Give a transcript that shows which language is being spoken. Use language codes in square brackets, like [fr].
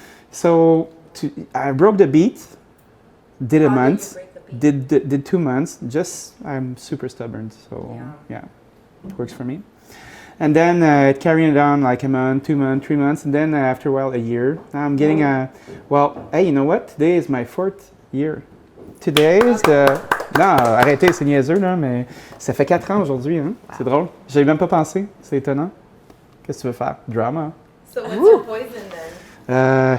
[en] So I broke the beet, did a month, did 2 months, I'm super stubborn, so yeah, it works for me. And then it carried on like a month, 2 months, 3 months, and then after a while, a year. Now I'm getting hey, you know what? Today is my 4th year. Today is the... [fr] Non, arrêtez, c'est niaiseux, là, mais ça fait 4 ans aujourd'hui, hein? C'est drôle. J'avais même pas pensé, c'est étonnant. Qu'est-ce que tu veux faire? [en] Drama. So what's your poison then?